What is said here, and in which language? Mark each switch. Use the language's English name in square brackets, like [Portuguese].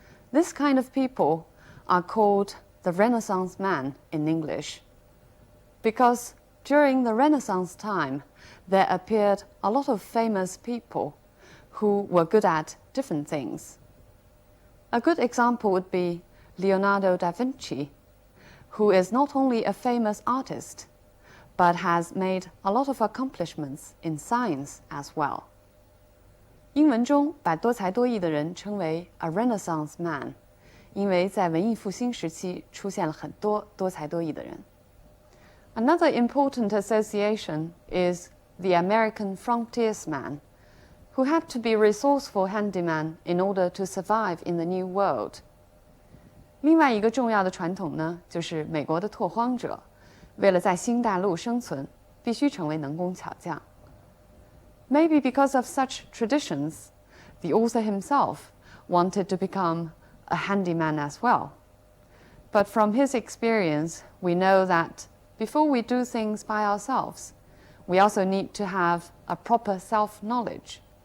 [English] This kind of people are called the Renaissance man in English, because during the Renaissance time, there appeared a lot of famous people who were good at different things. A good example would be Leonardo da Vinci, who is not only a famous artist, but has made a lot of accomplishments in science as well. [Chinese] 英文中把多才多艺的人称为 [English] a Renaissance man, [Chinese] 因为在文艺复兴时期出现了很多多才多艺的人。 [English] Another important association is the American frontiersman, who had to be resourceful handyman in order to survive in the New World. [Chinese] 另外一个重要的传统呢，就是美国的拓荒者，为了在新大陆生存，必须成为能工巧匠。 [English] Maybe because of such traditions, the author himself wanted to become a handyman as well. But from his experience, we know that before we do things by ourselves, we also need to have a proper self-knowledge.